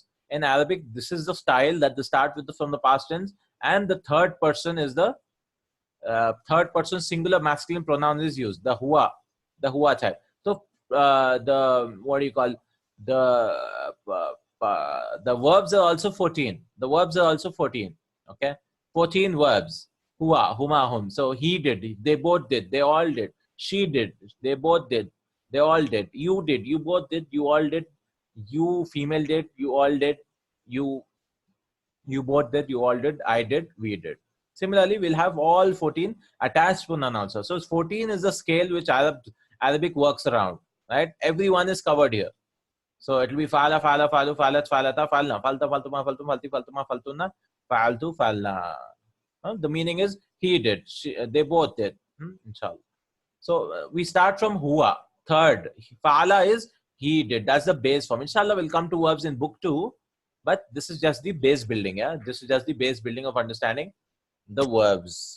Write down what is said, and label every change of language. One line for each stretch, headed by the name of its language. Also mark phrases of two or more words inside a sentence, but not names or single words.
English: In Arabic, this is the style that they start with from the past tense, and the third person is the third person singular masculine pronoun is used, the huwa type. So the what do you call the verbs are also 14. The verbs are also 14. Okay, 14 verbs.
Arabic: هو، هما، هم.
English: So he did, they both did, they all did. She did, they both did, they all did. You did, you both did, you all did. You female did, you all did. You both did, you all did, I did, we did. Similarly, we'll have all 14 attached pronoun also. So 14 is the scale which Arabic works around, right? Everyone is covered here. So it will be
Arabic: فعل، فعلا، فعلوا، فعلت، فعلتا، فعلن، فعلتَ، فعلتما، فعلتم، فعلتِ، فعلتما، فعلتن، فعلتُ، فعلنا.
English: The meaning is he did, they both did. Inshallah. So we start from huwa, third. Fala is he did. That's the base form. Inshallah, we'll come to verbs in book 2, but this is just the base building. Yeah, this is just the base building of understanding the verbs.